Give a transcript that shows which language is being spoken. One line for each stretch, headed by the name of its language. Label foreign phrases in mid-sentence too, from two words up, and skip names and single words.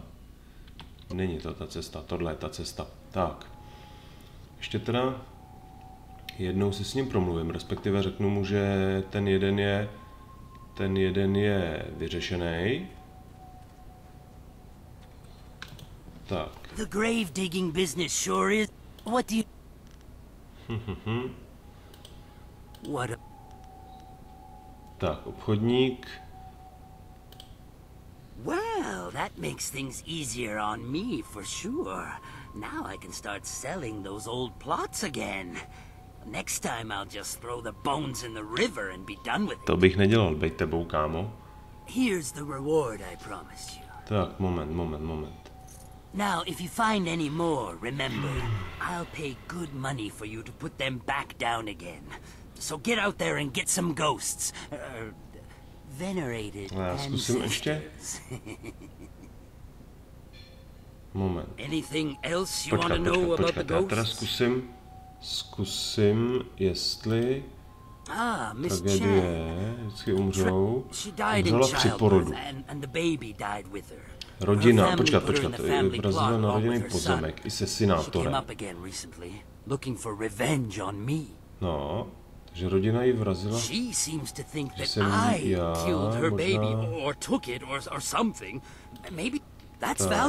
Czech: Není to ta cesta, tohle je ta cesta. Tak. Ještě teda jednou si s ním promluvím, respektive řeknu mu, že ten jeden je vyřešený. Tak.
English: The grave digging business sure is. What do you? What?
Czech: Tak, obchodník.
English: Well, that makes things easier on me for sure. Now I can start selling those old plots again. Next time I'll just throw the bones in the river and be done with it.
Czech: To bych nedělal, bejt tebou, kámo.
English: Here's the reward I promised you.
Czech: Tak, moment.
English: Now, if you find any more, remember, I'll pay good money for you to put them back down again. So get out there and get some ghosts. Venerated ancestors.
Czech: Moment.
English: Anything else you want to know about the ghosts?
Czech: Já teda zkusím, jestli tragédie vždycky umřou. Umřela při porodu. Rodina, počkat, vrazila na rodinný pozemek i se synátorem. No, takže rodina ji vrazila, že jsem já, možná...